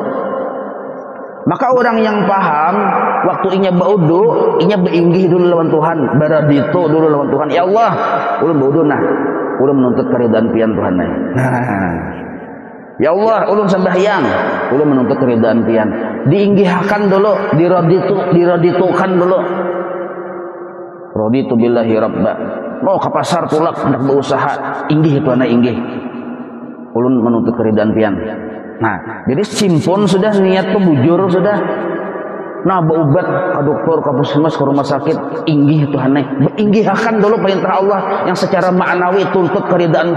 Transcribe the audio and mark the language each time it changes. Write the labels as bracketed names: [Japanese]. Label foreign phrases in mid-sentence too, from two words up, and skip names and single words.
[Banjar] Maka orang yang paham waktu inya baudu, inya beinggih dulu lawan Tuhan, baraditu dulu lawan Tuhan. Ya Allah, ulun baudu nah, ulun menuntut keridhaan pian Tuhan nah. Ya Allah, ulun sembahyang, ulun menuntut keridhaan pian. Diinggihkan dulu, diraditukan dulu. [Arabic] Raditu billahi rabba. [Banjar] Mau ke pasar tulak hendak berusaha, inggih itu anak inggih. Ulun menuntut keridhaan pian. Nah, jadi simpun sudah, niat tuh bujur sudah. Nah, berobat ke dokter, ke puskesmas, ke rumah sakit, inggih itu anak. Inggihkan dulu perintah Allah yang secara maknawi tuntut keridhaanku.